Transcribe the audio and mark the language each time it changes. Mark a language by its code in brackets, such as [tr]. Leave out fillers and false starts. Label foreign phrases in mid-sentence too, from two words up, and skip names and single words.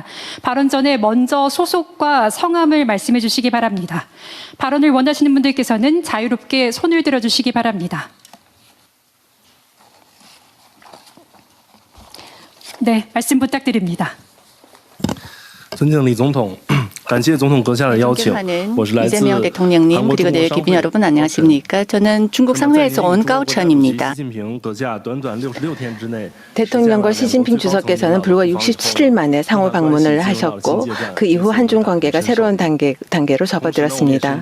[ko] 발언 전에 먼저 소속과 성함을 말씀해 주시기 바랍니다. 발언을 원하시는 분들께서는 자유롭게 손을 들어 주시기 바랍니다. 네, 말씀 부탁드립니다. [zh] 尊敬李总统， 感谢总统阁下的邀请， [ko] 존경하는 [zh] 我是来自 [ko] 이재명 대통령님 한국 그리고 내일 중국 기빈 여러분 안녕하십니까? 저는 중국 상회에서 온 까오천입니다. 대통령과 시진핑 주석께서는 불과 67일 만에 상호 방문을 하셨고 그 이후 한중 관계가 새로운 단계로 접어들었습니다.